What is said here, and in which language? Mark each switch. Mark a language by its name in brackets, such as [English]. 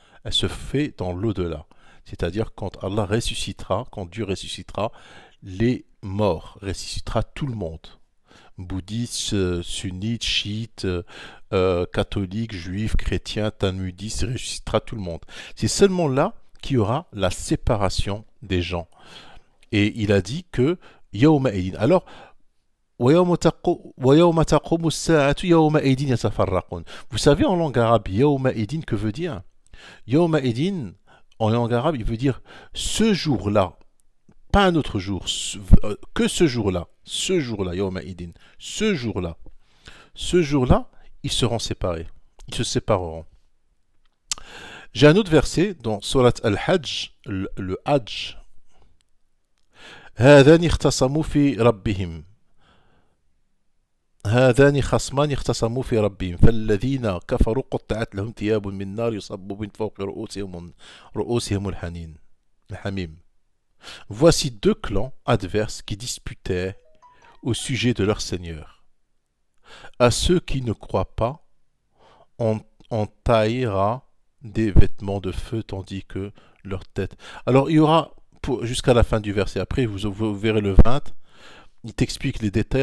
[French] Elle se fait dans l'au-delà. C'est-à-dire quand Allah ressuscitera, quand Dieu ressuscitera, les morts, ressuscitera tout le monde. Bouddhistes, sunnites, chiites, catholiques, juifs, chrétiens, talmudistes, ressuscitera tout le monde. C'est seulement là qu'il y aura la séparation des gens. Et il a dit que Yawma Idin. [Arabic] Alors, وَيَوْمَ تَقُومُ السَّاعَةُ يَوْمَئِذٍ يَتَفَرَّقُونَ. [French] Vous savez en langue arabe, Yawma Idin, que veut dire? Yawma Idin, en langue arabe, il veut dire ce jour-là, pas un autre jour, que ce jour-là, Yawma Idin, ce jour-là, ils seront séparés, ils se sépareront. J'ai un autre verset dans Surat Al-Hajj, le Hajj. [Arabic] هذان اختصموا في ربهم هذان خصمان اختصموا في ربهم فالذين كفروا قطعت لهم ثياب من نار يصب من فوق رؤوسهم الحميم. [French] Voici deux clans adverses qui disputaient au sujet de leur Seigneur. À ceux qui ne croient pas, on taillera des vêtements de feu tandis que leur tête. Alors il y aura jusqu'à la fin du verset. Après vous verrez le 20. Il t'explique les détails.